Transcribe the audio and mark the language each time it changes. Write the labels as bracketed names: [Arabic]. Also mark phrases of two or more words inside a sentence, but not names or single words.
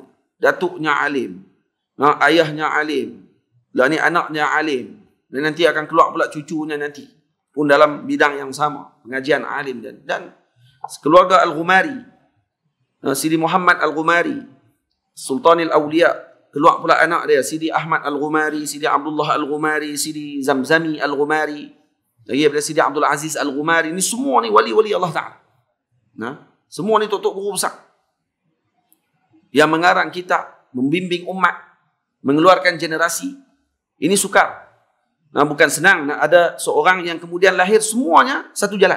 [Malay] Datuknya alim, ayahnya alim, dan ni anaknya alim. Dan nanti akan keluar pula cucunya nanti pun dalam bidang yang sama, pengajian alim. Dan keluarga Al-Ghumari, Sidi Muhammad Al-Ghumari, Sultanil Awliya, keluar pula anak dia, Sidi Ahmad Al-Ghumari, Sidi Abdullah Al-Ghumari, Sidi Zamzami Al-Ghumari, lagi daripada Sidi Abdul Aziz Al-Ghumari. Ini semua ni wali-wali Allah Ta'ala. Semua ni tok-tok guru besar yang mengarang kitab, membimbing umat, mengeluarkan generasi. Ini sukar. Bukan senang nak ada seorang yang kemudian lahir semuanya satu jalan.